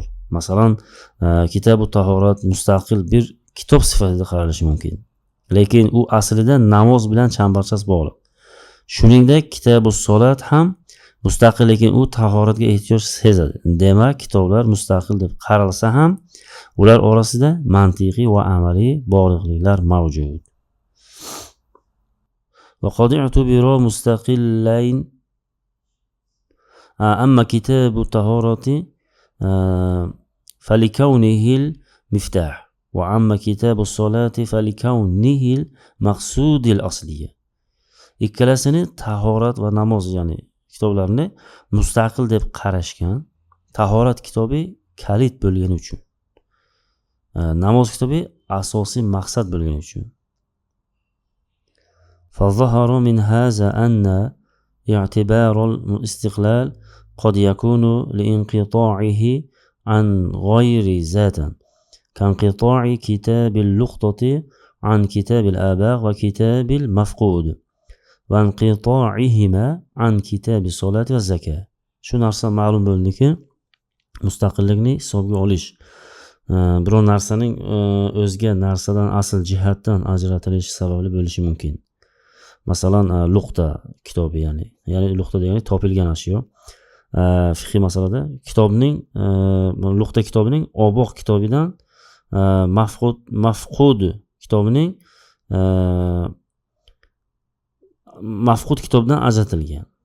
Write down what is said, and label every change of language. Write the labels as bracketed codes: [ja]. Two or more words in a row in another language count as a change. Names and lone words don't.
[uz] Masalan, kitob tahorat mustaqil bir kitob sifatida qaralishi mumkin, lekin u aslida namoz bilan chambarchas bog'liq. Shuningdek, kitob solat ham mustaqil, lekin u tahoratga ehtiyoj sezadi. Demak, kitoblar mustaqil deb qaralsa ham ular orasida mantiqiy va amaliy bog'liqliklar mavjud. [ar] وقد اعتبر مستقلين أما كتاب الطهارة فلكونه المفتاح وأما كتاب الصلاة فلكونه المقصود الأصلي. [uz] ikkalasini tahorat va namoz, ya'ni kitoblarni mustaqil deb qarashgan. Tahorat kitobi kalit bo'lgani uchun, namoz kitobi asosiy maqsad bo'lgani uchun. [ar] فظهر من هذا أن اعتبار الاستقلال قد يكون لانقطاعه عن غير ذات كانقطاع كتاب اللقطة عن كتاب الآباء وكتاب المفقود وانقطاعهما عن كتاب الصلاة والزكاة. [uz] Shu narsa ma'lum bo'ldiki, mustaqillikni hisobga olish biror narsaning o'zga narsadan asl jihatdan ajratilishi sababli bo'lishi mumkin. Masalan, luqta kitobi, ya'ni luqta degani topilgan ashyo. Fiqhiy masalada kitobning luqta kitobining oboq kitobidan mafqud kitobining mafqud kitobdan ajratilgan.